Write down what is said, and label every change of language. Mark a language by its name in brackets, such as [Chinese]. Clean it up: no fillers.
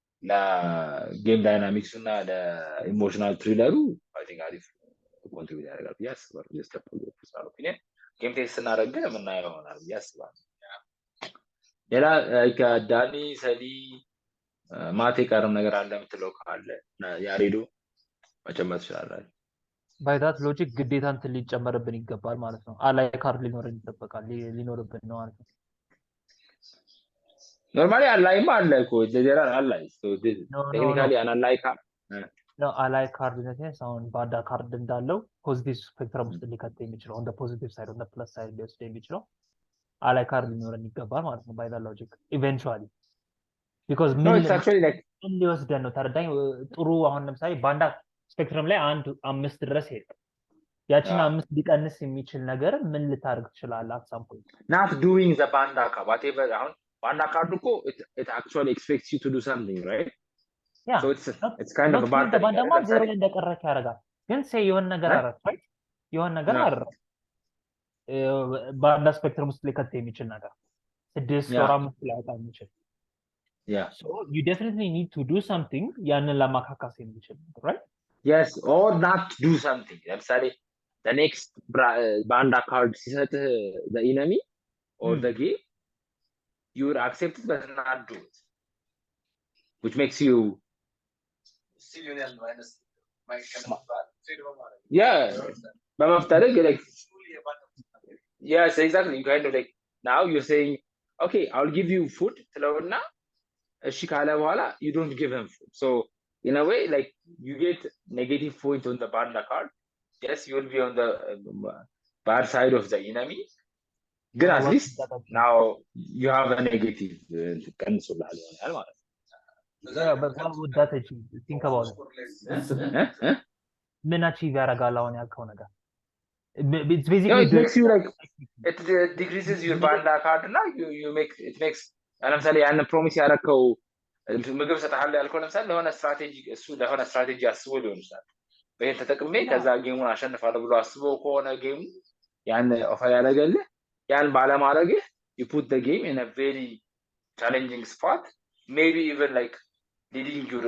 [Amharic] ለጌም ዳይናሚክስ እና ለኢሞሽናል ትሪለሩ [English] I think [Amharic] አሪፍ ኮንትሪቢዩት ያደርጋል [English] yes but just a personal opinion [Amharic] ጌም ቴስት ስናደርግ ግን የምናየው ይሆናል [English] yes [Amharic] ሌላ ከዳኒ ሰሊ ማቴ ቀርም ነገር አለ የምትለው ካለ ያሬዶ መጨመር ትችላለህ ባይ ዳት ሎጂክ ግዴታ እንትን ሊጨመርብን ይገባል ማለት ነው አላይ ካርድ ሊኖርብን ይጠበቃል ሊኖርብን ነው ማለት ነው ኖርማሊ አላይማ አለ እኮ ጀጀራ አላይ ሶ ቴክኒካሊ አናላይ ካርድ ነው አላይ ካርድ ነው ሳውንድ ባዳ ካርድ እንዳለው ፖዚቲቭ ስፔክትረም ውስጥ ሊከት የሚችለው [English] on the positive side on the plus side [Amharic] ሊወስድ የሚችለው አላይ ካርድ ሊኖረን ይገባል ማለት ነው ባይ ዳት ሎጂክ ኢቨንቹዋሊ [English] because no it's actually like [Amharic] ምን ሊወስደን ነው ተረዳኝ ጥሩ አሁን ለምሳሌ ባንዳ ስፔክትረም ላይ 1-5 ድረስ ሄደ ያቺን 5 ሊቀንስ የሚችል ነገር ምን ልታርግ ትችላለህ [English] at some point not doing the banda card whatever [Amharic] አሁን ባንዳ ካርድ እኮ [English] it actually expects you to do something right yeah so it's kind of a bad thing [Amharic] ባንዳማ ዜሮ ላይ እንደቀረክ ያደርጋል ግን [English] say [Amharic] የሆነ ነገር አረክ [English] right [Amharic] የሆነ ነገር አረክ ባንዳ ስፔክትረም ውስጥ ሊከት የሚችል ነገር 6 ወር 5 ላይ አጣ የሚችል [English] yeah so you definitely need to do something [Amharic] ያንን ለማካካስ የሚችል [English] right yes or not do something [Amharic] ለምሳሌ [English] the next banda card [Amharic] ሲሰጥ [English] the enemy or the game you would accept it but not do it which makes you yeah [Amharic] በመፍጠር [English] like yes exactly you kind of like now you're saying okay I'll give you food [Amharic] ስለውና እሺ ካለ በኋላ [English] you don't give him food so in a way like you get negative point on the banda card yes you will be on the bad side of the enemy [Amharic] ግን [English] at least now you have a negative [Amharic] ቀንሶልሃል ይሆናል ማለት [English] yeah but what would that achieve think about it [Amharic] ምን [English] achieve [Amharic] ያደርጋል አሁን ያልከው ነገር [English] it's basically it makes you like it decreases your banda card [Amharic] እና [English] you make it makes [Amharic] ለምሳሌ ያን ፕሮሚስ ያደረከው ምግብ ሰጣለ ያልከው ለምሳሌ ለሆነ ስትራቴጂ እሱ ለሆነ ስትራቴጂ አስቦ ሊሆን ይችላል በእንተ ተጠቅሜ ከዛ ጌሙን አሸንፋለሁ ብሎ አስቦ ከሆነ ጌሙ ያን ኦፈር ያደረገልህ ያን ባለማድረግ [English] you put the game in a very challenging spot maybe even like leading